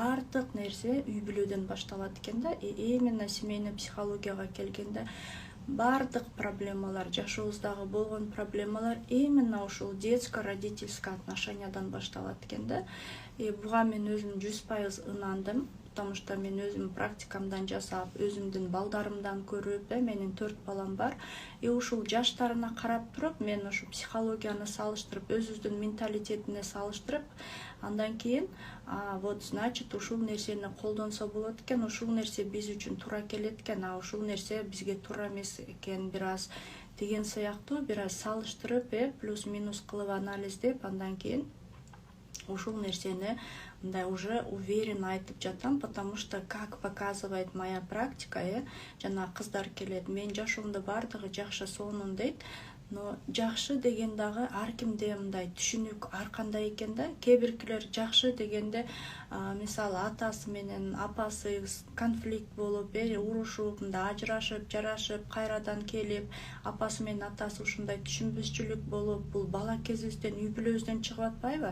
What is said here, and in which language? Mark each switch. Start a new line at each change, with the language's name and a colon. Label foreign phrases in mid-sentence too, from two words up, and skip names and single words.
Kyrgyz: бардык нерсе үй бүлөдөн башталат экен да.
Russian: Именно семейный
Kyrgyz: психологияга келгенде бардык проблемалар, жашообуздагы болгон проблемалар именно ушул
Russian: детско-родительский отношениядан
Kyrgyz: башталат экен да. Буга мен өзүм 100% ынандым,
Russian: потому что
Kyrgyz: мен өзүм практикамдан жасап, өзүмдүн балдарымдан көрүп, менин 4 балам бар. Ушул жаштарына карап туруп, мен ушу психологияны салыштырып, өзүбүздүн менталитетине салыштырып, андан кийин
Russian: вот значит
Kyrgyz: ушул нерсени колдонсо болот экен, ушул нерсе биз үчүн туура келет экен, ушул нерсе бизге туура эмес экен бир аз деген сыяктуу бир аз салыштырып, плюс-минус кылып анализдеп, андан кийин ушул нерсени мындай
Russian: уже уверенно
Kyrgyz: айтып жатам,
Russian: потому что, как показывает моя практика,
Kyrgyz: жана кыздар келет, мен жашоомдо бардыгы жакшы сонун дейт, но жакшы деген дагы ар кимде мындай түшүнүк ар кандай экен да. Кээ биркилер жакшы дегенде мисалы атасы менен апасы конфликт болуп, урушуп, мындай ажырашып, жарашып, кайрадан келип, апасы менен атасы ушундай түшүнбөчүлүк болуп, бул бала кезибизден, үй бүлөбүздөн чыгып атпайбы?